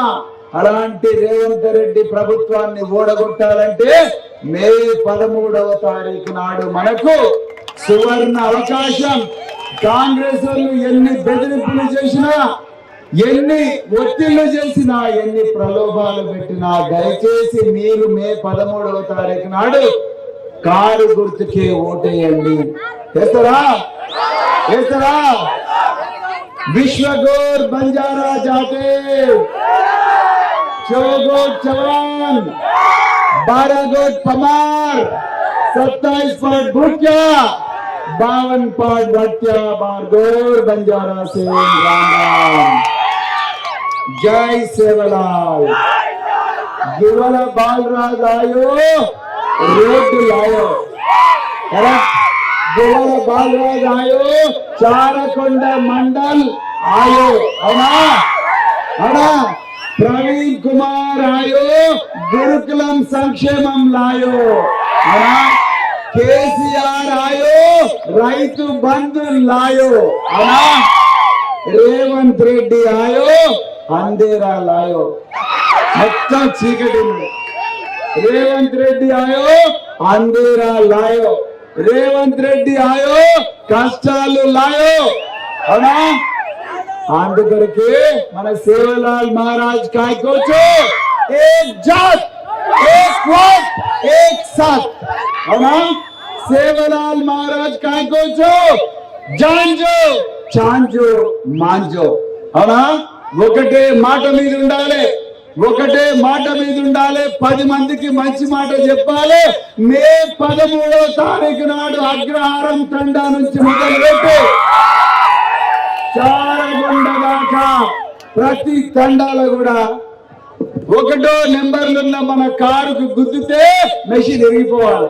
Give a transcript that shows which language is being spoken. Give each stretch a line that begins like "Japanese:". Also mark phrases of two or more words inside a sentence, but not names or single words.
Telugu: అలాంటి రేవంత్ రెడ్డి ప్రభుత్వాన్ని ఓడగొట్టాలంటే మే 13వ తారీఖు నాడు మనకు సువర్ణ అవకాశం. కాంగ్రెస్ వాళ్ళు ఎన్ని బెదిరింపులు చేసినా, ఎన్ని ఒత్తిళ్లు చేసినా, ఎన్ని ప్రలోభాలు పెట్టినా దయచేసి మీరు మే 13వ తారీఖు నాడు కారు గుర్తుకే ఓటేయండి. చేస్తారా?
Lambadi: विश्वगोर बंजारा जाते 4 गोट चवान 12 गोट पमार 27 पाट भूटिया 52 पाट भट्टिया बारगोर बंजारा से राम। जय सेवलाल। युवल बालराज आयो रोड लायो। युवल बालराज आयो चारकोंड मंडल आयो। प्रवीण कुमार आयो
Telugu: గురుకులం సంక్షేమం
Lambadi: लायो। केसीआर आयो रैतु बंधु लायो। रेवंत रेड्डी आयो अंधेरा लायो।
Telugu: మొత్తం చీకటి।
Lambadi: రేవంత్ రెడ్డి ఆయో అంధేరా లాయో। రేవంత్ రెడ్డి ఆయో కష్టాలు లాయో। అవునా?
Telugu: అందుకొరకే మన
Lambadi: సేవలాల్ महाराज काय कोचो एक जात एक वोट एक साथ। అవునా? సేవలాల్ महाराज काय कोचो జాంజో చాంజో మాంజో। అవునా?
Telugu: ఒకటే మాట మీద ఉండాలి, ఒకటే మాట మీద ఉండాలి, 10 మందికి మంచి మాట చెప్పాలి। మే 13వ తారీఖు నాడు అగ్రహారం తండా నుంచి మొదలుపెట్టి చారగొండ దాకా ప్రతి తండాలో కూడా 1వ నెంబర్లు ఉన్న మన కారుకు గుద్దితే మెషిన్ ఎరిగిపోవాలి।